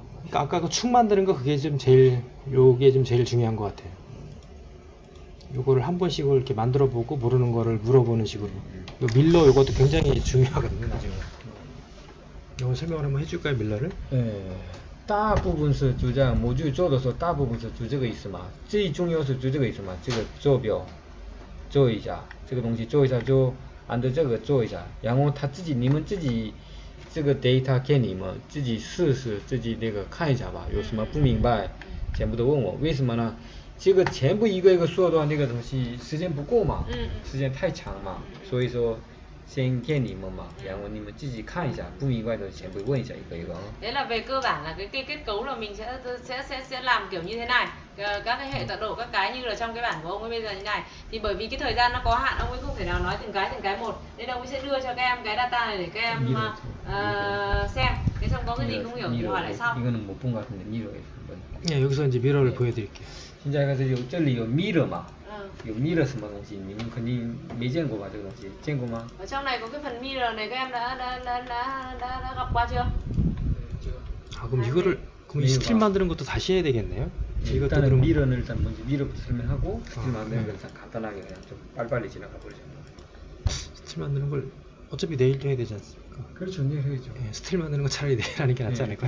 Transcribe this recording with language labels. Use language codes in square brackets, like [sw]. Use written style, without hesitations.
[ko] 그러니까 아까 그 축 만드는 거 그게 좀 요게 좀 제일 중요한 것 같아요. 요거를 한 번씩 이렇게 만들어 보고 모르는 거를 물어보는 식으로. 요 밀러 요것도 굉장히 중요하거든요, 나중에. 요거 설명을 한번 해줄까요, 밀러를? [zh] 大部分是就这样，模具做的时候大部分是就这个意思嘛，最重要是就这个意思嘛，这个坐标做一下，这个东西做一下就按照这个做一下，然后他自己你们自己这个 data 给你们自己试试，自己那个看一下吧，有什么不明白全部都问我，为什么呢？这个全部一个一个说的话，那个东西时间不够嘛，时间太长嘛，所以说先给你们嘛，然后你们自己看一下，不明白的全部问一下一个一个。 [vi] Thế là về cơ bản là cái kết cấu là mình sẽ làm kiểu như thế này. Các cái hệ tọa độ các cái như là trong cái bản của ông ấy bây giờ như này. Thì bởi vì cái thời gian nó có hạn, ông ấy không thể nào nói từng cái một. Nên ông ấy sẽ đưa cho các em cái data này để các em xem. Thế xong có cái gì không hiểu thì hỏi lại sau. [ko] 이거는 못 본 것 같은데 미러에 한번. 네, 여기서 이제 미러를 보여드릴게요. 진짜 가서 요 [zh] 这里有 mirror 嘛，有 mirror 什么东西，你们肯定没见过吧？这个东西见过吗？ [vi] Ở trong này có cái phần mirror này các em đã gặp qua chưa? [ko] 아, 그럼 이거를 그럼 이 스틸 만드는 것도 다시 해야 되겠네요. 이것도 일단은 그럼 미러는 일단 먼저 미러부터 설명하고 스틸 만드는 걸 간단하게 그냥 좀 빨리빨리 지나가 버리자. 스틸 만드는 걸 어차피 내일도 해야 되지 않습니까? 그렇죠, 내일 해야죠. 예, 스틸 만드는 거 차라리 내일 하는 게 낫지 않을까?